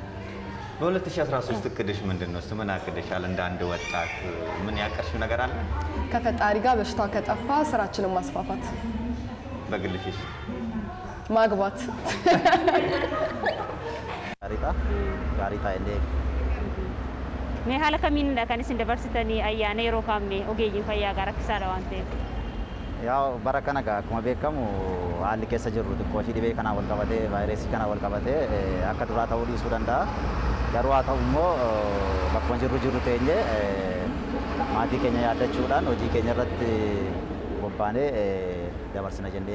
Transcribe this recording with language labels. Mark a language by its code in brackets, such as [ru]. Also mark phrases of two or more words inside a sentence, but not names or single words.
[am] በ2013 እቅድሽ ምንድን ነው? ምን አቅደሻል? እንደ አንድ ወጣት ምን ያቀርሽው ነገር አለ? ከፈጣሪ ጋር በሽታው ከጠፋ ስራችንን ማስፋፋት፣ በግልሽሽ ማግባት። ጋሪጣ እንደ [om] Mee haala kamiinidha kan isin dabarsitanii ayyaana yeroo kaamne ogeeyyiin fayyaa gara rakkisaadha waan ta'eef. [am] ያው በረከና ጋር [om] akkuma beekamu haalli keessa jirru xiqqoo ishii dhibee kanaa wal qabatee vaayirasii kanaa wal qabatee akka duraa ta'uu dhiisuu danda'a. Garuu haa ta'u immoo bakkuma jirru teenye maatii keenya yaaddachuudhaan hojii keenya irratti bobbaanee dabarsina jennee.